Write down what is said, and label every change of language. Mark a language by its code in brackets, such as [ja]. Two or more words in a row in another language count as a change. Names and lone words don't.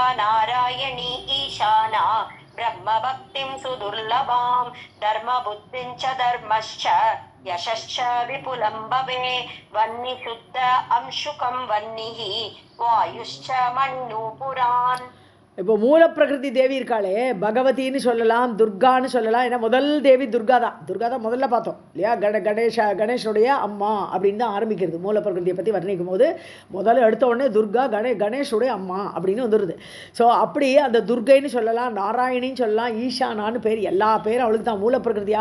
[sa] नारायणी ईशाना ब्रह्मभक्तिं सुदुर्लभां धर्मबुद्धिं च धर्मश्च यशश्च विपुलं भवे वह्निशुद्ध अंशुकं वह्निः वायुश्च मणिनूपुरान्. [ta] இப்போ மூலப்பிரகிருதி தேவி இருக்காளே, பகவதின்னு சொல்லலாம், துர்கான்னு சொல்லலாம். ஏன்னா முதல் தேவி துர்கா தான் முதல்ல பார்த்தோம் இல்லையா. கணேஷனுடைய அம்மா அப்படின்னு தான் ஆரம்பிக்கிறது. மூலப்பிரகிருதியை பற்றி வர்ணிக்கும் போது முதல்ல எடுத்த உடனே துர்கா கணேஷுடைய அம்மா அப்படின்னு வந்துடுது. ஸோ அப்படி அந்த துர்கைன்னு சொல்லலாம், நாராயணின்னு சொல்லலாம், ஈஷானான்னு பேர், எல்லா பேரும் அவளுக்கு தான் மூலப்பிரகிருதியா.